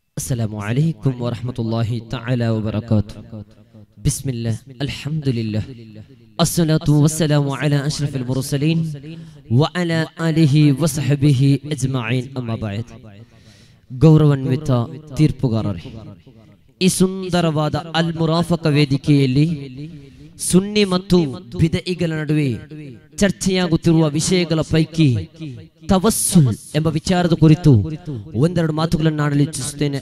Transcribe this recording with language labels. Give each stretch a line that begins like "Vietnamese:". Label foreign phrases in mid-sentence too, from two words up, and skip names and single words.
Arabic: السلام عليكم ورحمة الله تعالى وبركاته. بسم الله الحمد لله الصلاة والسلام على أشرف المرسلين وعلى آله وصحبه أجمعين أما بعد.
Kannada: ಗೌರವಾನ್ವಿತ ತೀರ್ಪುಗಾರರೇ, ಈ ಸುಂದರವಾದ ಅಲ್ ಮುರಾಫಕ ವೇದಿಕೆಯಲ್ಲಿ ಸುನ್ನಿ ಮತ್ತು ಬಿದಯಿಗಳ ನಡುವೆ ಚರ್ಚೆಯಾಗುತ್ತಿರುವ ವಿಷಯಗಳ ಪೈಕಿ ತವಸ್ಸುಲ್ ಎಂಬ ವಿಚಾರದ ಕುರಿತು ಒಂದೆರಡು ಮಾತುಗಳನ್ನು ಆಡಲು ಇಚ್ಛಿಸುತ್ತೇನೆ.